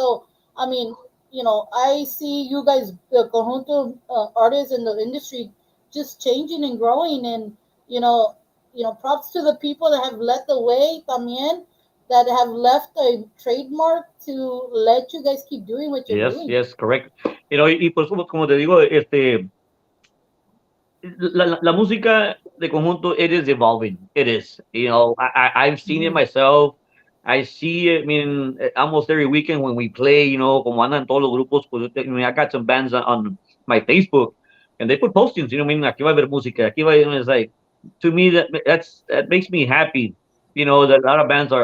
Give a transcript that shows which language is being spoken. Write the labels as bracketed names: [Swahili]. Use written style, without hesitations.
[English] So I mean, I see you guys, the conjunto artists in the industry, just changing and growing, and props to the people that have led the way, [Spanish] también, [English] that have left a trademark to let you guys keep doing what you're Yes, doing. yes, correct. [Spanish] Y pues como te digo, la música de conjunto, [English] it is evolving. It is. I've seen it Mhm. myself. I see it. I mean, almost every weekend when we play, [Spanish] como andan todos los grupos, pues, [English] I got some bands on my Facebook, and they put postings. I mean, [Spanish] aquí va a haber música. Aquí va. [English] It's like, to me, that makes me happy. That a lot of bands are